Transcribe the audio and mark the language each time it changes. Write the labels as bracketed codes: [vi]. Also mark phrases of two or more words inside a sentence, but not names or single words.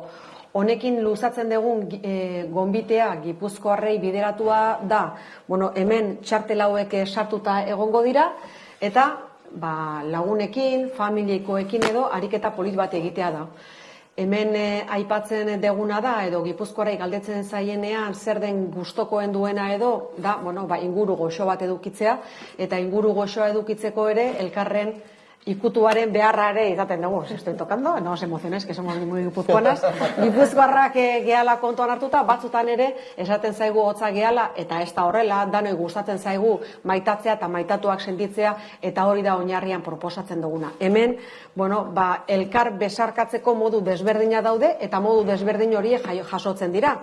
[eu] Honekin luzatzen dugun gonbitea Gipuzkoarrei bideratua da, hemen txartel hauek sartuta egongo dira, eta lagunekin, familiekoekin edo ariketa polit bat egitea da. Hemen aipatzen deguna da, edo Gipuzkoarrei galdetzen zaienean zer den gustokoen duena edo, da, inguru goxo bat edukitzea, eta inguru goxoa edukitzeko ere elkarren ikutuaren beharra ere izaten dugu. [es] Estoy tocando, no os emociones, que somos muy gipuzkoanas. [eu] Gipuzkoarrak gehala kontuan hartuta, batzutan ere esaten zaigu hotza gehala, eta ez da horrela, danoi gustatzen zaigu maitatzea eta maitatuak sentitzea, eta hori da oinarrian proposatzen duguna. Hemen, elkar besarkatzeko modu desberdina daude, eta modu desberdin hori jasotzen dira.